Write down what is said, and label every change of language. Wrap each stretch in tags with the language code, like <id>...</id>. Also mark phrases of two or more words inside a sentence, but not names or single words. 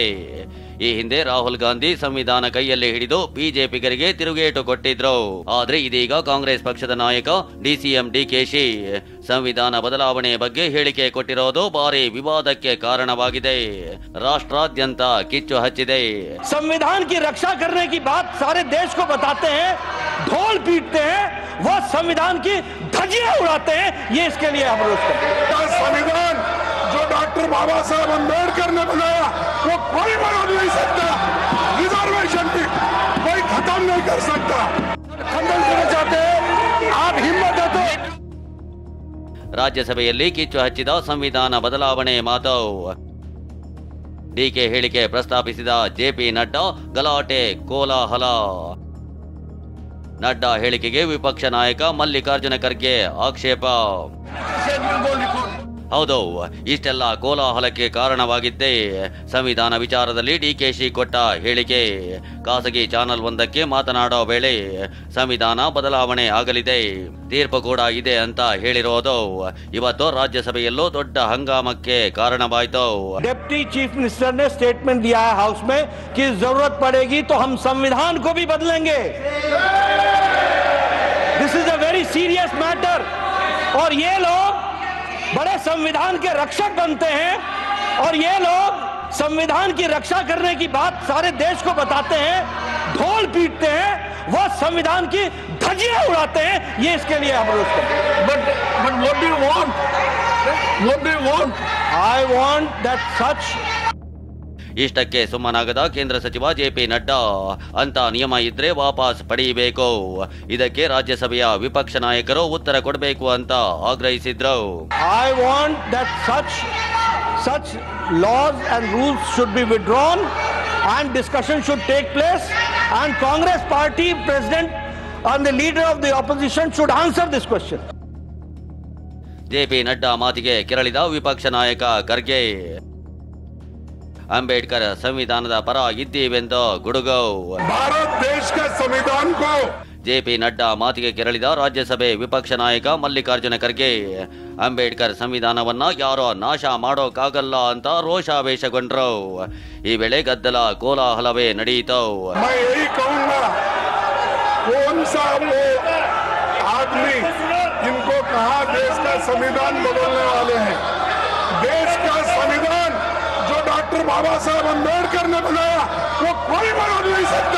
<kn>ಈ ಹಿಂದೆ ರಾಹುಲ್ ಗಾಂಧಿ ಸಂವಿಧಾನ ಕೈಯಲ್ಲಿ ಹಿಡಿದು ಬಿಜೆಪಿಗರಿಗೆ ತಿರುಗೇಟು ಕೊಟ್ಟಿದ್ರು. ಆದ್ರೆ ಇದೀಗ ಕಾಂಗ್ರೆಸ್ ಪಕ್ಷದ ನಾಯಕ ಡಿಸಿಎಂ ಡಿಕೆಶಿ ಸಂವಿಧಾನ ಬದಲಾವಣೆ ಬಗ್ಗೆ ಹೇಳಿಕೆ ಕೊಟ್ಟಿರೋದು ಭಾರಿ ವಿವಾದಕ್ಕೆ ಕಾರಣವಾಗಿದೆ. ರಾಷ್ಟ್ರಾದ್ಯಂತ ಕಿಚ್ಚು ಹಚ್ಚಿದೆ.</kn> <hi>संविधान की रक्षा करने की बात सारे देश को बताते हैं, ढोल पीटते हैं, वो संविधान की धज्जियां उड़ाते हैं. ये इसके लिए हम रोज संविधान जो डॉक्टर बाबा साहब अम्बेडकर ने बनाया वो कोई बना नहीं सकता. रिजर्वेशन की कोई खत्म नहीं कर सकता. खंडन करना चाहते हैं आप हिम्मत है तो.</hi> <kn>ರಾಜ್ಯಸಭೆಯಲ್ಲಿ ಕಿಚ್ಚು ಹಚ್ಚಿದ ಸಂವಿಧಾನ ಬದಲಾವಣೆ ಮಾತು. ಡಿಕೆ ಹೇಳಿಕೆ ಪ್ರಸ್ತಾಪಿಸಿದ ಜೆ.ಪಿ. ನಡ್ಡಾ ಗಲಾಟೆ ಕೋಲಾಹಲ. ನಡ್ಡಾ ಹೇಳಿಕೆಗೆ ವಿಪಕ್ಷ ನಾಯಕ ಮಲ್ಲಿಕಾರ್ಜುನ ಖರ್ಗೆ ಆಕ್ಷೇಪ. ಹೌದು, ಇಷ್ಟೆಲ್ಲ ಕೋಲಾಹಲಕ್ಕೆ ಕಾರಣವಾಗಿದ್ದೇ ಸಂವಿಧಾನ ವಿಚಾರದಲ್ಲಿ ಡಿಕೆಶಿ ಕೊಟ್ಟ ಹೇಳಿಕೆ. ಖಾಸಗಿ ಚಾನಲ್ ಒಂದಕ್ಕೆ ಮಾತನಾಡೋ ವೇಳೆ ಸಂವಿಧಾನ ಬದಲಾವಣೆ ಆಗಲಿದೆ, ತೀರ್ಪು ಕೂಡ ಇದೆ ಅಂತ ಹೇಳಿರೋದು ಇವತ್ತು ರಾಜ್ಯಸಭೆಯಲ್ಲೂ ದೊಡ್ಡ ಹಂಗಾಮಕ್ಕೆ ಕಾರಣವಾಯಿತು.</kn> <en>deputy chief minister</en> <hi>ने स्टेटमेंट दिया है हाउस में कि जरूरत पड़ेगी तो हम संविधान को भी बदलेंगे.</hi> <en>this is a very serious matter.</en> <hi>और ये लोग बड़े संविधान के रक्षक बनते हैं और ये लोग संविधान की रक्षा करने की बात सारे देश को बताते हैं, ढोल पीटते हैं, वो संविधान की धज्जियां उड़ाते हैं. ये इसके लिए हम रोज करते हैं.</hi> <en>But what do you want? What do you want? I want that such.</en> <kn>ಇಷ್ಟಕ್ಕೆ ಸುಮ್ಮನಾಗದ ಕೇಂದ್ರ ಸಚಿವ ಜೆ.ಪಿ. ನಡ್ಡಾ ಅಂತ ನಿಯಮ ಇದ್ರೆ ವಾಪಸ್ ಪಡೆಯಬೇಕು, ಇದಕ್ಕೆ ರಾಜ್ಯಸಭೆಯ ವಿಪಕ್ಷ ನಾಯಕರು ಉತ್ತರ ಕೊಡಬೇಕು ಅಂತ ಆಗ್ರಹಿಸಿದ್ರು.</kn> <en>I want that such laws and rules should be withdrawn and discussion should take place and Congress party president and the leader of the opposition should answer this question.</en> <kn>ಜೆ.ಪಿ. ನಡ್ಡಾ ಮಾತಿಗೆ ಕೆರಳಿದ ವಿಪಕ್ಷ ನಾಯಕ ಖರ್ಗೆ ಅಂಬೇಡ್ಕರ್ ಸಂವಿಧಾನದ ಪರ ಇದ್ದೀವೆಂದು ಗುಡುಗು.</kn> <hi>भारत देश का संविधान को</hi> <kn>ಜೆ.ಪಿ. ನಡ್ಡಾ ಮಾತಿಗೆ ಕೆರಳಿದ ರಾಜ್ಯಸಭೆ ವಿಪಕ್ಷ ನಾಯಕ ಮಲ್ಲಿಕಾರ್ಜುನ ಖರ್ಗೆ ಅಂಬೇಡ್ಕರ್ ಸಂವಿಧಾನವನ್ನ ಯಾರೋ ನಾಶ ಮಾಡೋಕ್ಕಾಗಲ್ಲ ಅಂತ ರೋಷಾವೇಶಗೊಂಡ್ರು. ಈ ವೇಳೆ ಗದ್ದಲ ಕೋಲಾಹಲವೇ ನಡೆಯಿತು.</kn> <hi>मैं यही कहूंगा कौन सा वो आदमी जिनको कहा देश का संविधान बदलने वाले हैं. देश का संविधान जो डॉक्टर बाबा साहब अम्बेडकर ने बनाया वो कोई बना नहीं सकता.</hi>